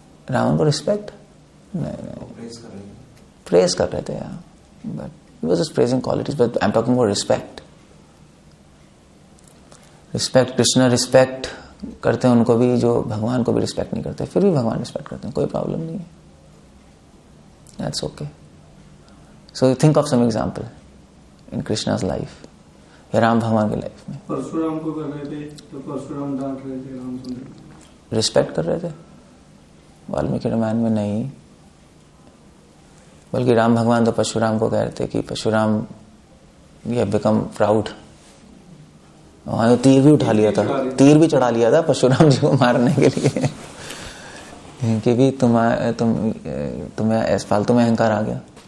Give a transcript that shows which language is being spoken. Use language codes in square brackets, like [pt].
[hi] रावण को रिस्पेक्ट नहीं, प्रेज कर रहे थे यार, [en] But he was just praising qualities, but I'm talking about respect. [hi] Respect, Krishna respect करते हैं उनको भी जो भगवान को भी रिस्पेक्ट नहीं करते, फिर भी भगवान रिस्पेक्ट करते हैं, कोई प्रॉब्लम नहीं है, [en] that's okay. So think of some example in Krishna's life, [hi] या राम भगवान की लाइफ में। परशुराम को कर रहे थे तो परशुराम डांट रहे थे, राम रिस्पेक्ट कर रहे थे। वाल्मीकि रामायण में नहीं, बल्कि राम भगवान तो परशुराम को कह रहे थे कि परशुराम ये बिकम प्राउड। वहां तो तीर भी उठा लिया था, तीर भी चढ़ा लिया था परशुराम जी को मारने के लिए कि भी तुम्हें फालतू में अहंकार आ गया।